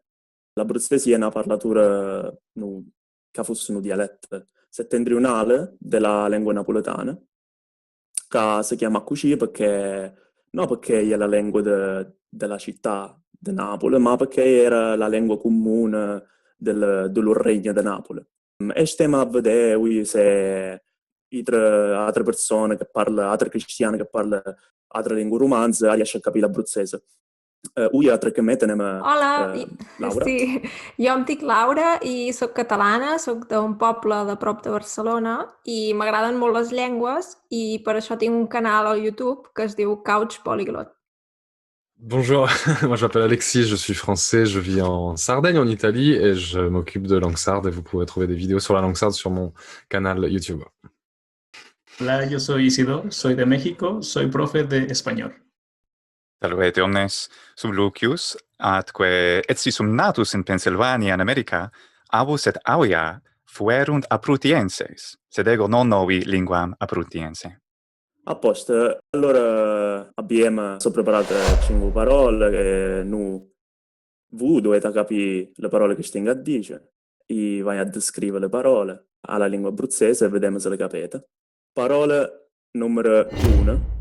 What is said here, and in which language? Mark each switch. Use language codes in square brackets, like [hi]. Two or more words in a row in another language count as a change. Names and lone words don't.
[it] L'abruzzese è una parlatura che fosse un dialetto settentrionale della lingua napoletana, che si chiama così perché, non perché è la lingua della città di Napoli, ma perché era la lingua comune dello regno di Napoli. E stiamo a vedere se altre persone che parlano, altre cristiane che parlano altre lingue romanze, riescono a capire l'abruzzese. Ui, altre che me tenem [ca] Hola, Laura. sí, jo em dic Laura i sóc catalana, sóc d'un poble de prop de Barcelona i m'agraden molt les llengües i per això tinc un canal al YouTube que es diu Couch Polyglot. [fr] Bonjour, moi je m'appelle Alexis, je suis français, je vis en Sardaigne en Italie et je m'occupe de langue sarde et vous pourrez trouver des vidéos sur la langue sarde sur mon canal YouTube. [es] Hola, yo soy Isidor, soy de México, soy profe de español. [la] Salvete omnes sub Lucius, atque etsi sum natus in Pennsylvania in America, avus et auia fuerunt aprutienses, sed ego non novi linguam aprutiense. [it] A posto, allora abbiamo preparato 5 parole che voi dovete capire le parole che stiamo a dire e vai a descrivere le parole alla lingua abruzzese e vediamo se le capite. Parole numero 1.